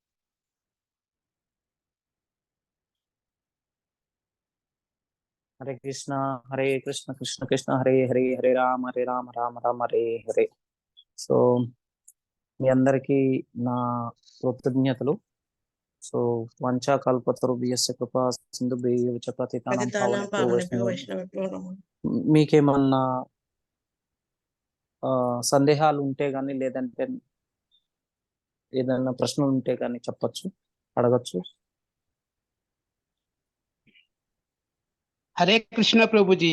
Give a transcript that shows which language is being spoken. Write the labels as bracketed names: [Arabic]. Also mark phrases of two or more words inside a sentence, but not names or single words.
[Sanskrit] హరే కృష్ణ హరే కృష్ణ కృష్ణ కృష్ణ హరే హరే, హరే రామ రామ రామ హరే హరే. [Telugu] సో మీ అందరికీ నా కృతజ్ఞతలు. [Sanskrit] సో వంచా కల్పతరుభ్యస్య కృపా సింధుభ్యశ్చ పతితానాం పావనేభ్యో వైష్ణవేభ్యో. [Telugu] మీకేమన్నా సందేహాలు ఉంటే గానీ, లేదంటే ఏదైనా ప్రశ్నలు ఉంటే గానీ చెప్పచ్చు, అడగచ్చు. హరే కృష్ణ ప్రభుజీ.